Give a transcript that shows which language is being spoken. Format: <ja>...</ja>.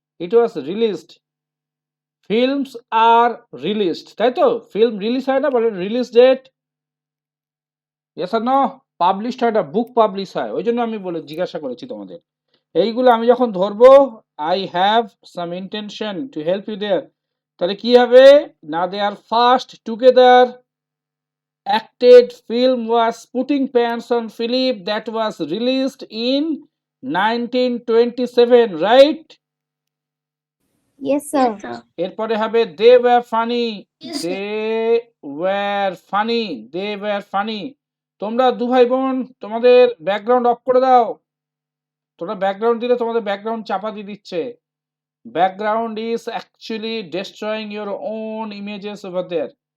<en>It was released. Films আর released,</en> <bn>তাই তো? Film release হয় না, বলে রিলিজ ডেট। ইয়েস আর নো? পাবলিশড হয় না, বুক পাবলিশ হয়, ওই জন্য আমি বলে জিজ্ঞাসা করেছি তোমাদের। এইগুলো আমি যখন ধরবো,</bn> <en>I have some intention to help you there.</en> <bn>তাহলে কি হবে না,</bn> <en>They are first together acted film was Putting Pants on Philip, that was released in 1927, right? Yes, sir. Yes, sir.</en> <bn>এরপরে হবে</bn> <en>they were funny. Yes, sir. They were funny. They were funny.</en> <bn>তোমরা দু ভাই বোন তোমাদের ব্যাকগ্রাউন্ড অফ করে দাও। তোমরা ব্যাকগ্রাউন্ড দিলে তোমাদের ব্যাকগ্রাউন্ড চাপা দিয়ে দিচ্ছে।</bn> <en>Background is actually destroying your own images over there.</en>